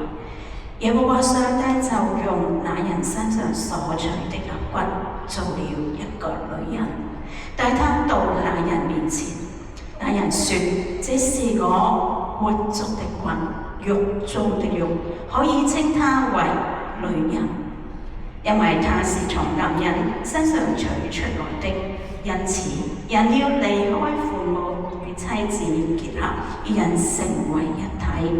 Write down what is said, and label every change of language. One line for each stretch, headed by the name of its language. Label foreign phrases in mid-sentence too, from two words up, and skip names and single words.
Chinese: 耶和華上帝就用那人身上所取的肋骨做了一個女人，帶他到那人面前。那人說：這是我活足的骨，肉中的肉，可以稱他為女人，因為他是從男人身上取出來的。因此，人要離開父母與妻子結合，二人成為一體。